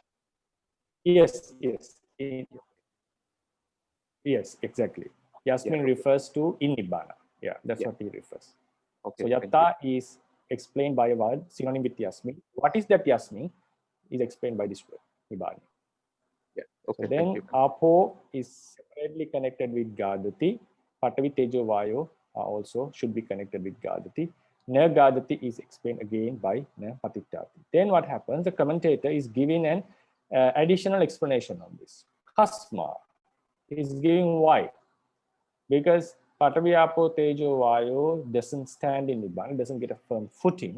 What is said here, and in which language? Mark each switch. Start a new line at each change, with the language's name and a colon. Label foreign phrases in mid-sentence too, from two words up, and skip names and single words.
English: Yes, exactly. Yasmin Okay. refers to in nibbana. Yeah, that's what he refers. Okay. So yatta is explained by a word synonym with yasmin. What is that yasmin is explained by this word nibbani. Yeah. Okay. So then apo is separately connected with gadati.
Pali: Patavi, tejo, vayo
English: also should be connected with gadati.
Pali: Na gadati
English: is explained again by
Pali: na patittati.
English: Then what happens? The commentator is giving an additional explanation on this. Kasma is giving why. Because
Pali: Patavi, apo, tejo, vayo
English: doesn't stand in nibbana, doesn't get a firm footing.